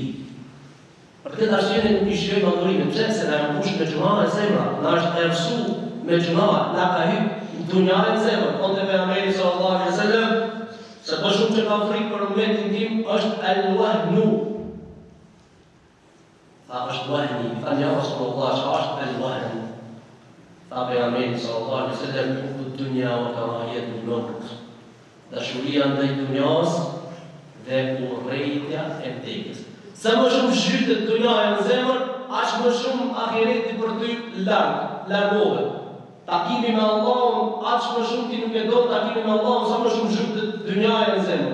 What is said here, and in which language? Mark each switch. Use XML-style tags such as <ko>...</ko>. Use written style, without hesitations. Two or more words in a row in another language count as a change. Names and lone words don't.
<sq>Për këtë arsye nuk i shijojmë adhurimin, pse se na mbush me gjunahe e zemra, na është errësu me gjunahe, na ka hyrë dunja e zemrës. Thonë pejgamberi</sq> <ar>صلى الله عليه وسلم,</ar> <sq>se po shumë që ka frikë për ummetin tim është al-wahnu. Tha është wahni, tha ja Rasulullah, çka është al-wahnu? Tha pejgamberi</sq> <ar>صلى الله عليه وسلم, حب الدنيا وكراهية الموت.</ar> <sq>Dashuria ndaj dunjas dhe urrejtja e vdekjes. Sa më shumë zhytet dunjaja në zemër, aq më shumë ahireti për ty largohet. Takimi me Allahun, aq më shumë ti nuk e do takimin me Allahun, sa më shumë zhytet dunjaja në zemër.</sq>